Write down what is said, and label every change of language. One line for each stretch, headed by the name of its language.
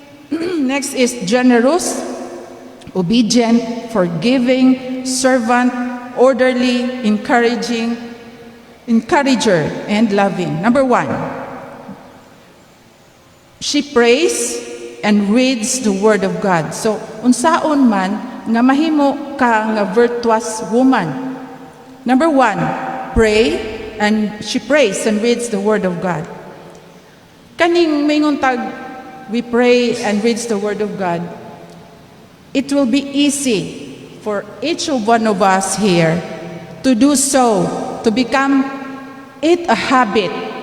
English: Next is generous, obedient, forgiving, servant, orderly, encourager, and loving. Number 1, she prays and reads the Word of God.
Cebuano: So, unsaon man nga mahimo ka nga virtuous woman.
English: Number 1, pray, and she prays and reads the Word of God.
Cebuano: Kaning mingon tag,
English: we pray and reads the Word of God, it will be easy for each one of us here to do so, to become it a habit.